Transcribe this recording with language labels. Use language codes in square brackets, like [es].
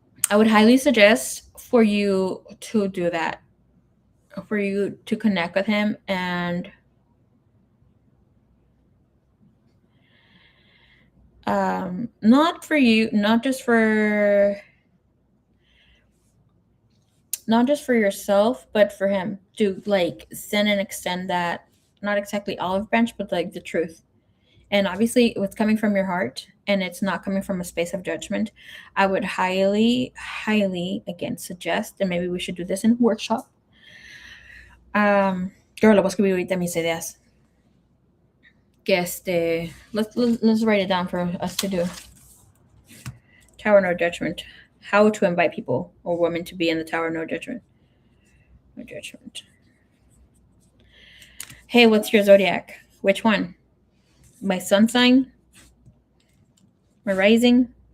[en] I would highly suggest for you to do that, for you to connect with him, and not for you, not just for yourself, but for him to like send and extend that, not exactly olive branch, but like the truth. And obviously, it's coming from your heart and it's not coming from a space of judgment. I would highly, highly, again, suggest, and maybe we should do this in a workshop. [es] Yo lo voy a escribir ahorita mis ideas. [en] Que let's write it down for us to do. Tower no judgment. How to invite people or women to be in the tower no judgment. No judgment. Hey, what's your zodiac? Which one? My sun sign? My rising?